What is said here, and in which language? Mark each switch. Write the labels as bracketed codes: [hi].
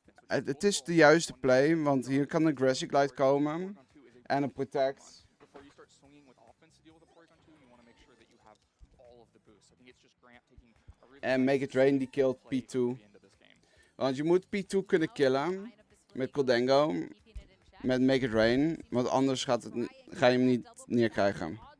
[nl] het is de juiste play, want hier kan een Grassy Glide komen. En een Protect. [en] Before you start swinging with offense to deal with the Porygon 2, you want to make sure that you have all of the boosts. I think it's just Grant taking a really [nl] En Make It Rain die killt P2. Want je moet P2 kunnen killen met Goldengo, met Make It Rain, want anders ga je hem niet neerkrijgen.